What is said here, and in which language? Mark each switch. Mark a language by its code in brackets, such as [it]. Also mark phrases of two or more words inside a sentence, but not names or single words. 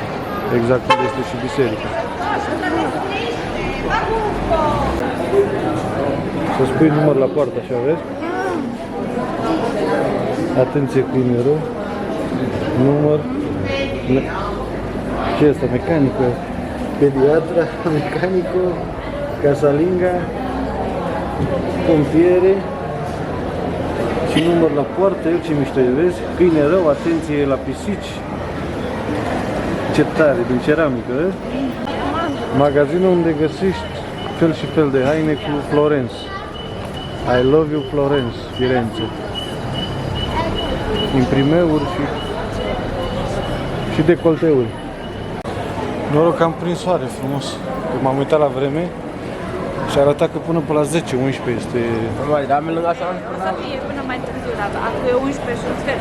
[ro] Exact unde este și biserica. Să spui număr la poartă, așa vezi? Atenție cu numerul. Număr. Ce este? Mecanică. [it] Pediatra, mecanico, casalinga, pompiere [ro] și număr la poartă, eu ce mișto e, vezi? Câine rău, atenție la pisici. Ce tare, din ceramică, vezi? Magazinul unde găsești fel și fel de haine cu Florence. [en] I love you Florence, [ro] Firenze. Imprimeuri și decolteuri. Noroc că am prins soare frumos, că m-am uitat la vreme și arăta că până pe la 10-11 este... Să fie până mai târziu, dar acum e 11 și un sfert.